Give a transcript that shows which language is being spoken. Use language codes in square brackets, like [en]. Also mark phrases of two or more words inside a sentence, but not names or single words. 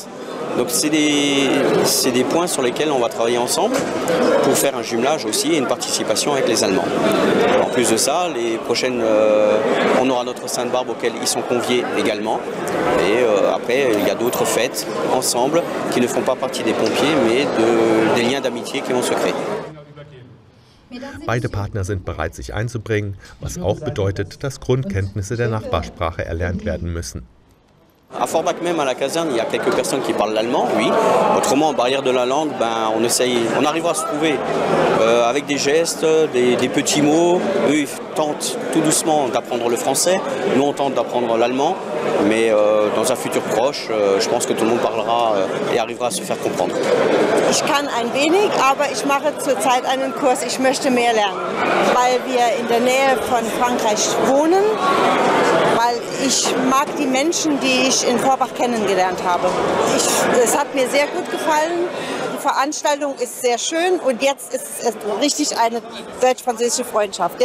[fr] Donc c'est des points sur lesquels on va travailler ensemble pour faire un jumelage aussi et une participation avec les Allemands. En plus de ça, les prochaines, on aura notre Sainte-Barbe auquel ils sont conviés également. Et après, il y a d'autres fêtes ensemble qui ne font pas partie des pompiers, mais des liens d'amitié qui vont se créer. [de] Beide Partner sind bereit, sich einzubringen, was auch bedeutet, dass Grundkenntnisse der Nachbarsprache erlernt werden müssen. [fr] À Forbach même, à la caserne, il y a quelques personnes qui parlent l'allemand, oui. Autrement, en barrière de la langue, on arrivera à se trouver avec des gestes, des petits mots. Eux, ils tentent tout doucement d'apprendre le français. Nous, on tente d'apprendre l'allemand. Mais dans un futur proche, je pense que tout le monde parlera et arrivera à se faire comprendre. [de] Ich kann ein wenig, aber ich mache zurzeit einen Kurs. Ich möchte mehr lernen, weil wir in der Nähe von Frankreich wohnen. Weil ich mag die Menschen, die ich in Forbach kennengelernt habe. Es hat mir sehr gut gefallen. Die Veranstaltung ist sehr schön und jetzt ist es richtig eine deutsch-französische Freundschaft.